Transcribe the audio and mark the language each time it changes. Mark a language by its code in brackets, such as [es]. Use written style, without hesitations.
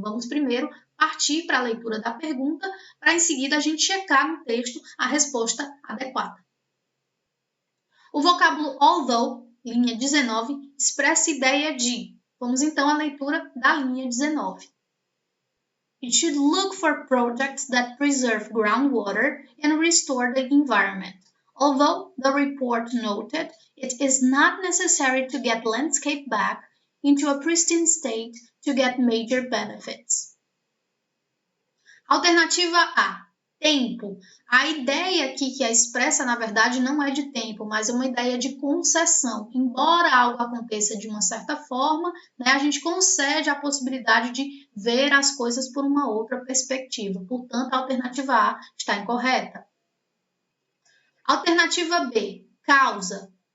[pt] Vamos primeiro partir para a leitura da pergunta, para em seguida a gente checar no texto a resposta adequada. O vocábulo although, linha 19, expressa a ideia de. Vamos então à leitura da linha 19. [en] It should look for projects that preserve groundwater and restore the environment. Although the report noted it is not necessary to get landscape back into a pristine state to get major benefits. [pt] Alternativa A, tempo. A ideia aqui que é expressa, na verdade, não é de tempo, mas é uma ideia de concessão. Embora algo aconteça de uma certa forma, a gente concede a possibilidade de ver as coisas por uma outra perspectiva. Portanto, a alternativa A está incorreta. Alternativa B, causa.